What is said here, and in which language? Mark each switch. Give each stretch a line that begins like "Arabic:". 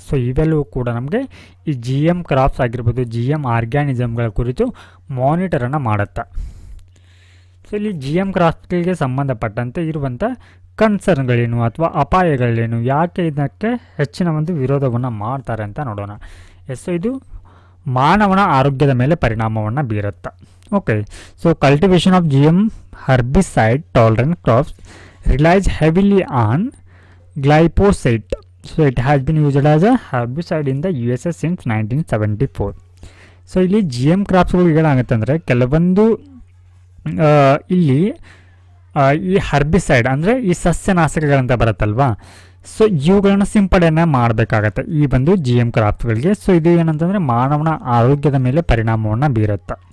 Kannada: So ಇವೆಲ್ಲವೂ ಕೂಡ ನಮಗೆ ಈ GM ಕ್ರಾಪ್ಸ್ ಆಗಿರ್ಬೋದು, GM ಆರ್ಗ್ಯಾನಿಸಮ್ಗಳ ಕುರಿತು ಮಾನಿಟರನ್ನು ಮಾಡುತ್ತೆ. ಸೊ ಇಲ್ಲಿ GM ಕ್ರಾಪ್ಸ್ಗಳಿಗೆ ಸಂಬಂಧಪಟ್ಟಂತೆ ಇರುವಂಥ ಕನ್ಸರ್ನ್ಗಳೇನು ಅಥವಾ ಅಪಾಯಗಳೇನು, ಯಾಕೆ ಇದಕ್ಕೆ ಹೆಚ್ಚಿನ ಒಂದು ವಿರೋಧವನ್ನು ಮಾಡ್ತಾರೆ ಅಂತ ನೋಡೋಣ. ಸೊ ಇದು ಮಾನವನ ಆರೋಗ್ಯದ ಮೇಲೆ ಪರಿಣಾಮವನ್ನು ಬೀರುತ್ತೆ.
English: Okay, so cultivation of GM herbicide tolerant crops relies heavily on glyphosate. So it has been used as a herbicide in the USA since 1974.
Kannada: So ಇಲ್ಲಿ GM ಕ್ರಾಪ್ಸ್ಗಳು ಏನಾಗುತ್ತೆ ಅಂದರೆ ಕೆಲವೊಂದು ಇಲ್ಲಿ ಈ ಹರ್ಬಿಸೈಡ್ ಅಂದರೆ ಈ ಸಸ್ಯನಾಶಕಗಳಂತ ಬರುತ್ತಲ್ವಾ, ಸೊ ಇವುಗಳನ್ನ ಸಿಂಪಡಣೆ ಮಾಡಬೇಕಾಗತ್ತೆ ಈ ಒಂದು GM ಕ್ರಾಪ್ಸ್ಗಳಿಗೆ. ಸೊ ಇದು ಏನಂತಂದರೆ ಮಾನವನ ಆರೋಗ್ಯದ ಮೇಲೆ ಪರಿಣಾಮವನ್ನು ಬೀರುತ್ತೆ.